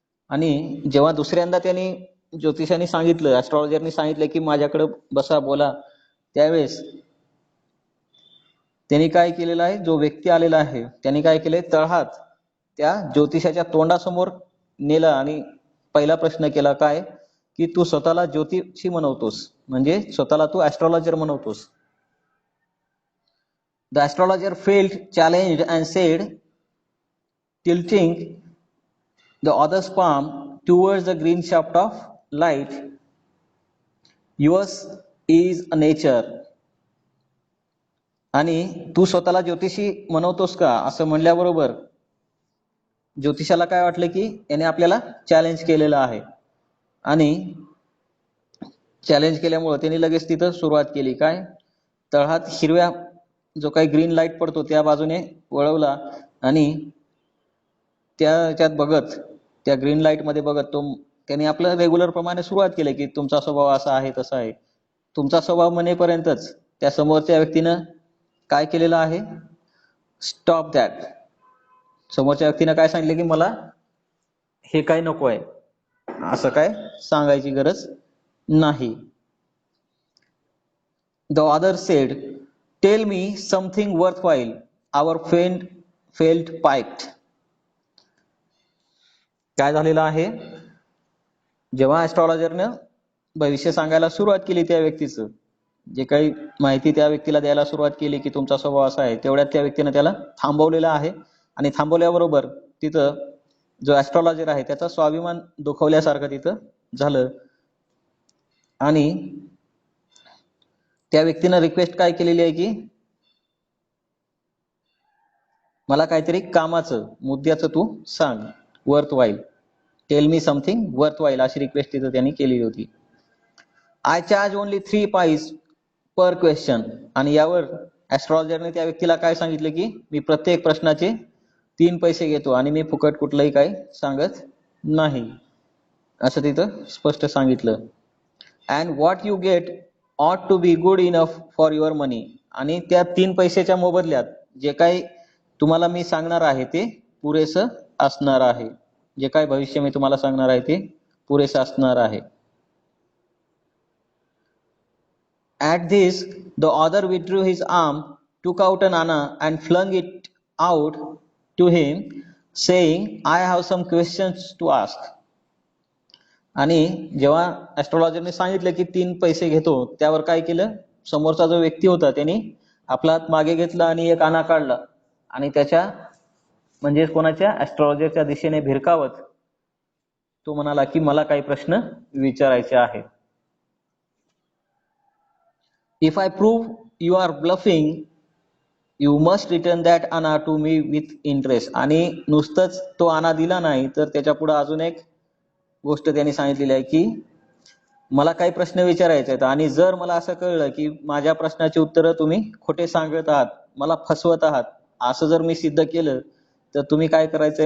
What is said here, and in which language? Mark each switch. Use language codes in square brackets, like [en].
[mr] आणि जेव्हा दुसऱ्यांदा त्यांनी ज्योतिषाने सांगितलं, ऍस्ट्रॉलॉजरनी सांगितलं की माझ्याकडे बसा बोला, त्यावेळेस त्यांनी काय केलेलं आहे, जो व्यक्ती आलेला आहे त्यांनी काय केलंय, तळहात त्या ज्योतिषाच्या तोंडासमोर नेलं आणि पहिला प्रश्न केला काय की तू स्वतःला ज्योतिषी म्हणवतोस, म्हणजे स्वतःला तू ऍस्ट्रॉलॉजर म्हणवतोस. [en] The astrologer failed challenged and said tilting the other's palm towards the green shaft of light yours is a nature. [mr] आणि तू स्वतःला ज्योतिषी म्हणवतोस का असं म्हणल्याबरोबर ज्योतिषाला काय वाटलं की याने आपल्याला चॅलेंज केलेलं आहे. आणि चॅलेंज केल्यामुळे त्यांनी लगेच तिथं सुरुवात केली. काय? तळहात हिरव्या जो काही ग्रीन लाईट पडतो त्या बाजूने वळवला आणि त्याच्यात बघत, त्या ग्रीन लाईट मध्ये बघत तो त्यांनी आपलं रेग्युलर प्रमाणे सुरुवात केली की तुमचा स्वभाव असा आहे तसा आहे. तुमचा स्वभाव म्हणेपर्यंतच त्या समोरच्या व्यक्तीनं काय केलेलं आहे? [en] Stop that. [mr] समोरच्या व्यक्तीनं काय सांगितलं की मला हे काय नको आहे असं काय सांगायची गरज नाही. [en] The other said, "Tell me something worthwhile." Our friend felt piqued. [mr] काय झालेलं आहे? जेव्हा ऍस्ट्रॉलॉजरनं भविष्य सांगायला सुरुवात केली त्या व्यक्तीचं, जे काही माहिती त्या व्यक्तीला द्यायला सुरुवात केली की तुमचा स्वभाव असा आहे, तेवढ्यात त्या व्यक्तीनं त्याला थांबवलेलं आहे. आणि थांबवल्याबरोबर तिथं जो ऍस्ट्रॉलॉजर आहे त्याचा स्वाभिमान दुखवल्यासारखं तिथं झालं. आणि त्या व्यक्तीनं रिक्वेस्ट काय केलेली आहे की मला काहीतरी कामाचं मुद्द्याचं तू सांग, [en] Worth while. Tell me something worth while [mr] अशी रिक्वेस्ट तिथं त्यांनी केलेली होती. [en] I charge only 3 paise per question. [mr] आणि यावर ऍस्ट्रॉलॉजरने त्या व्यक्तीला काय सांगितलं की मी प्रत्येक प्रश्नाचे 3 पैसे घेतो आणि मी फुकट कुठलंही काही सांगत नाही असं तिथं स्पष्ट सांगितलं. [en] And what you get ought to be good enough for your money. [mr] आणि त्या 3 पैशाच्या मोबदल्यात जे काही तुम्हाला मी सांगणार आहे ते पुरेसं असणार आहे. जे काही भविष्य मी तुम्हाला सांगणार आहे ते पुरेसं असणार आहे. [en] At this, the other withdrew his arm, took out an anna and flung it out to him, saying, I have some questions to ask. [mr] आणि जेव्हा ऍस्ट्रॉलॉजरने सांगितलं की 3 पैसे घेतो, त्यावर काय केलं? समोरचा जो व्यक्ती होता त्यांनी आपला हात मागे घेतला आणि एक आणा काढला आणि त्याच्या म्हणजे कोणाच्या ऍस्ट्रॉलॉजरच्या दिशेने भिरकावत तो म्हणाला की मला काही प्रश्न विचारायचे आहेत. [en] If I prove you are bluffing, you must return that anna to me with interest. [mr] आणि नुसतंच तो आणा दिला नाही तर त्याच्या पुढे अजून एक गोष्ट त्यांनी सांगितलेली आहे की मला काही प्रश्न विचारायचे आहेत आणि जर मला असं कळलं की माझ्या प्रश्नाची उत्तरं तुम्ही खोटे सांगत आहात, मला फसवत आहात, असं जर मी सिद्ध केलं तर तुम्ही काय करायचंय?